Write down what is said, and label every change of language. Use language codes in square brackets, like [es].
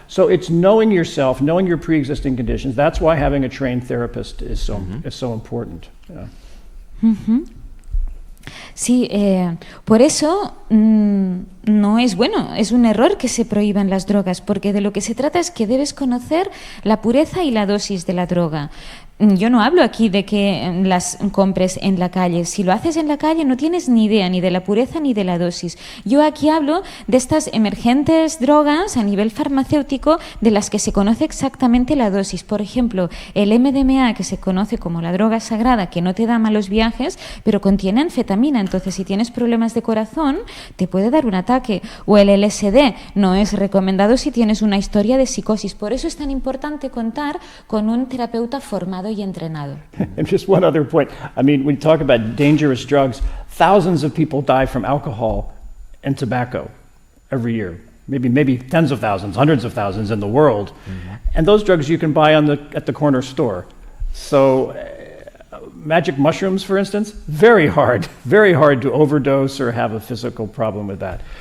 [en] So it's knowing yourself, knowing your pre-existing conditions. That's why having a trained therapist is so important. Yeah. [es] Sí, por eso no es bueno, es un error que se prohíban las drogas, porque de lo que se trata es que debes conocer la pureza y la dosis de la droga. Yo no hablo aquí de que las compres en la calle. Si lo haces en la calle no tienes ni idea ni de la pureza ni de la dosis. Yo aquí hablo de estas emergentes drogas a nivel farmacéutico de las que se conoce exactamente la dosis. Por ejemplo, el MDMA, que se conoce como la droga sagrada, que no te da malos viajes, pero contiene anfetamina. Entonces, si tienes problemas de corazón, te puede dar un ataque. O el LSD no es recomendado si tienes una historia de psicosis. Por eso es tan importante contar con un terapeuta formado y entrenado. [en] And just one other point. I mean, when you talk about dangerous drugs, thousands of people die from alcohol and tobacco every year. Maybe tens of thousands, hundreds of thousands in the world. And those drugs you can buy at the corner store. So magic mushrooms, for instance, very hard to overdose or have a physical problem with that.